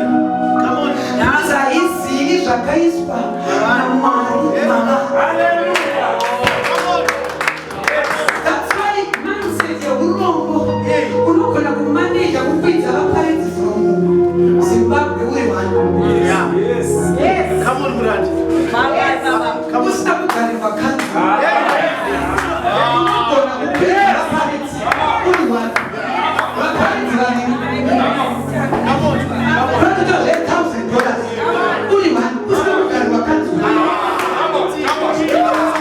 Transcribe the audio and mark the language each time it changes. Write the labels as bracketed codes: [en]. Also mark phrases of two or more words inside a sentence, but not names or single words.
[en] Come on. [sn] Naza isi zvakaiswa naMwari mama. [en] Hallelujah. Come on. That's why mindset [sn] ya urombo unogona kumanage kupinza vaparidzi from Zimbabwe uri one. [en] Yes. Yes. Come on, brother. Mama. Come on. [sn] Usina kugarirwa kanzi. Unogona kupinza vaparidzi uri one. [en] $1,000. Only one.